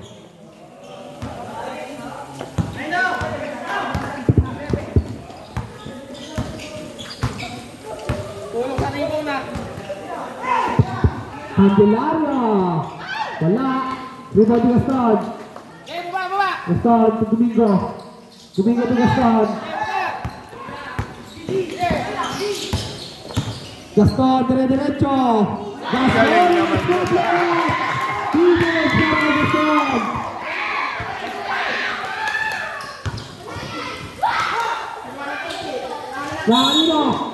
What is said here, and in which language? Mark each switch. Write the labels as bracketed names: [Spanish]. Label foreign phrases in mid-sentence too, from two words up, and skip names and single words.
[Filipino] Tulong sa rin na. Candelaria. Wala. Rebound ni Gaston. Baba. Gaston to Domingo. Domingo to Gaston. Gaston, dire-diretso. Gaston. Defense para Gaston. Kanino?